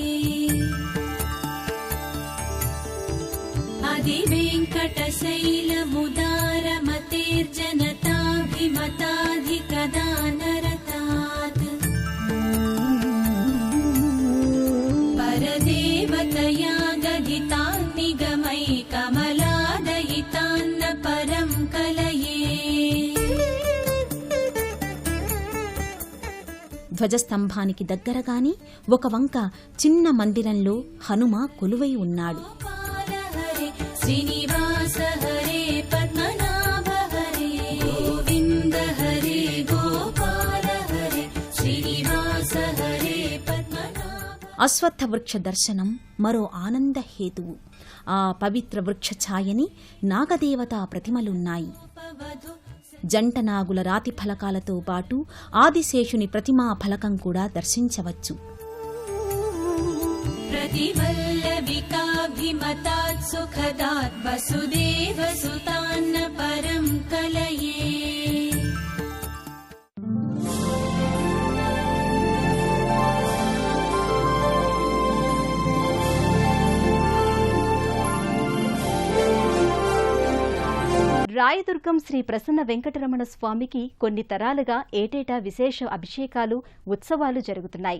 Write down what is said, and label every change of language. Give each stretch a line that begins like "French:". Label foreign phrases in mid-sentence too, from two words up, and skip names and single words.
Sanskrit: अधिवेङ्कटशैलमुदारमतेर्जनताभिमताधिकदानरतात् परदेवतया गदितान्निगमै कमलादयितान्न परं कलये
Telugu: ధ్వజస్తంభానికి దగ్గరగాని ఒక వంక చిన్న మందిరంలో హనుమ కొలువై ఉన్నాడు.
Sanskrit: శ్రీనివాస హరే పద్మనాభ హరే గోవింద హరే గోపాల హరే శ్రీనివాస హరే పద్మనాభ.
Telugu: అశ్వత్థ వృక్ష దర్శనం మరో ఆనంద హేతువు. ఆ పవిత్ర వృక్ష ఛాయని నాగదేవతా ప్రతిమలున్నాయి. జంట నాగుల రాతి ఫలకాలతో పాటు ఆదిశేషుని ప్రతిమా ఫలకం కూడా దర్శించవచ్చు.
Sanskrit: प्रतिवल्लविकाभिमतात् सुखदात् वसुदेवसुतान्न परं कलये
Telugu: రాయదుర్గం శ్రీ ప్రసన్న వెంకటరమణ స్వామికి కొన్ని తరాలుగా ఏటేటా విశేష అభిషేకాలు, ఉత్సవాలు జరుగుతున్నాయి.